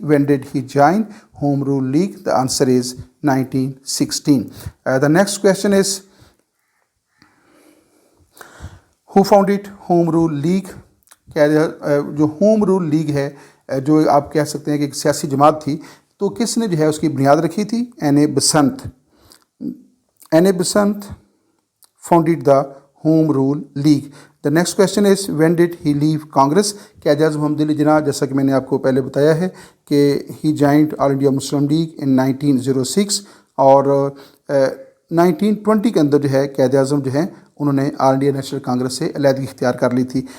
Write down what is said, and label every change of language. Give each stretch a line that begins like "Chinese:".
English: When did he join home rule league? The answer is 1916. The next question is who founded home rule league?
Urdu: جو home role league ہے جو آپ کہہ سکتے ہیں کہ ایک سیاسی جماعت تھی، تو کس نے جو ہے اس کی بنیاد رکھی تھی؟ N a Basant.
English: Annie Besant founded the home rule league. The next question is when did he leave Congress?
Urdu: قائد اعظم محمد علی جناح جیسا کہ میں نے آپ کو پہلے بتایا ہے کہ
English: he joined All India Muslim League in 1906
Urdu: اور 1920 کے اندر جو ہے قائد اعظم جو ہیں انہوں نے آل انڈیا نیشنل کانگریس سے علیحدگی اختیار کر لی تھی.